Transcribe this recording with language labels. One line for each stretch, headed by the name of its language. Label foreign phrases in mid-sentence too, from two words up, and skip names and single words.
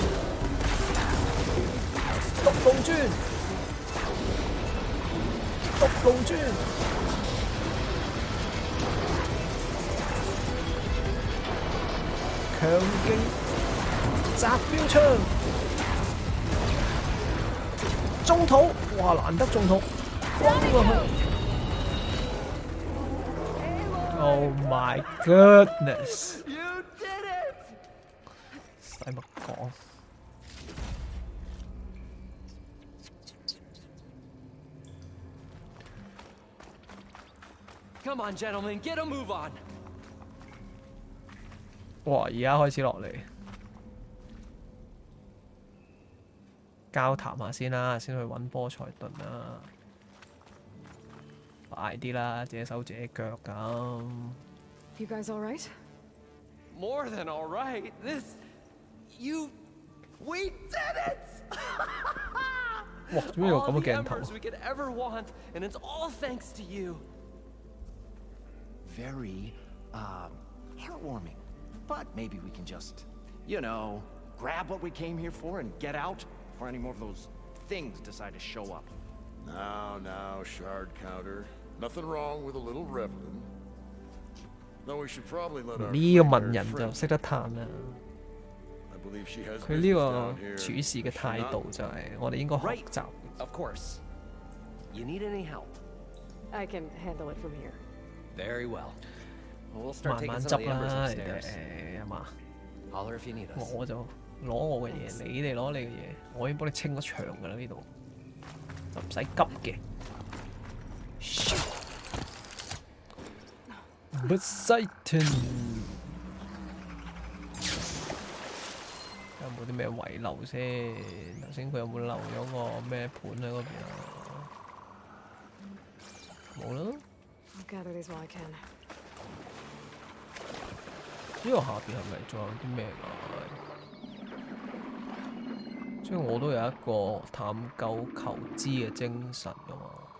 Cantonese: 毒龍磚，毒龍磚，強勁擲標槍，中土，哇難得中土，轟落去 ！
English: Oh my goodness！
Cantonese: 使乜講？
English: Come on, gentlemen, get a move on.
Cantonese: 哇！而家開始落嚟，交談下先啦，先去揾波塞頓啦。快啲啦，自己手自己腳咁。
English: You guys all right? More than all right. We did it!
Cantonese: 哇！做咩有咁嘅鏡頭
English: All the embers we could ever want, and it's all thanks to you. Very, heartwarming. But maybe we can just, grab what we came here for and get out before any more of those things decide to show up. Now, shard counter. Nothing wrong with a little reveling. Though we should probably let our
Cantonese: 呢個文人就識得嘆啦。
English: I believe she has
Cantonese: 佢呢
English: business
Cantonese: 個
English: down here.
Cantonese: 處事嘅態度就係我哋應該學習。
English: Of course. You need any help? I can handle it from here. Very well. We'll start
Cantonese: 慢
English: taking
Cantonese: 慢
English: some of
Cantonese: 執
English: the embers
Cantonese: 啦，你
English: upstairs.
Cantonese: 哋係嘛？
English: Holler if you need us.
Cantonese: 我就攞我嘅嘢，你哋攞你嘅嘢，我已經幫你清咗場㗎啦呢度，就唔使急嘅。Poseidon 有冇啲咩遺漏先？頭先佢有冇漏咗個咩盤喺嗰邊啊？冇啦。
English: I'll gather these while I can.
Cantonese: 呢個下邊係咪仲有啲咩㗎？即係我都有一個探究求知嘅精神㗎嘛。